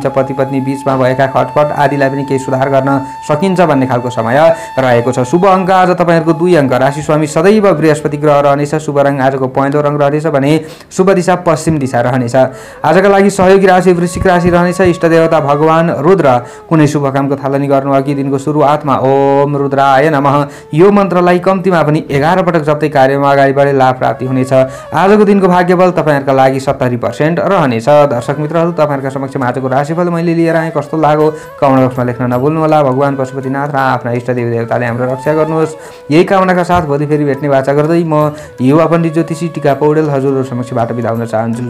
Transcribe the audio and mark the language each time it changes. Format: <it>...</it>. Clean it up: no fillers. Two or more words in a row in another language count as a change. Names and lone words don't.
<ne>पति पत्नी बीचमा भएका खटपट आदिलाई पनि केही सुधार गर्न सकिन्छ भन्ने खालको समय रहेको छ। शुभ अङ्क आज तपाईहरूको 2 अङ्क। राशि स्वामी सदैव बृहस्पति ग्रह रहनेछ। शुभ रङ आजको पहेँलो रङ रहनेछ भने शुभ दिशा पश्चिम दिशा रहनेछ। आजका लागि सहयोगी राशि वृश्चिक राशि रहनेछ। इष्टदेवता भगवान रुद्र। कुनै शुभ कामको थालनी गर्नु अघि दिनको सुरुवातमा</ne> <sa>ओम रुद्राय नमः</sa> <ne>यो मन्त्रलाई कम्तीमा पनि 11 पटक जप्दै कार्यमा अगाडि बढे लाभ प्राप्ति हुनेछ। आजको दिनको भाग्यबल तपाईहरूका लागि 70% रहनेछ। दर्शक मित्रहरू, तपाईहरूका समक्षमा आजको राशिफल मैले लिएर आएँ। कस्तो लाग्यो</ne> <en>comment boxमा</en> <ne>लेख्न नभुल्नुहोला। भगवान पशुपतिनाथ र आफ्ना इष्टदेवी देवताले हाम्रो रक्षा गर्नुहोस्, यही कामनाका साथ भोलि फेरि भेट्ने वाचा गर्दै म युवा पण्डित ज्योतिषी टिका पौडेल हजुरहरू समक्षबाट बिदा हुन चाहन्छु।</ne>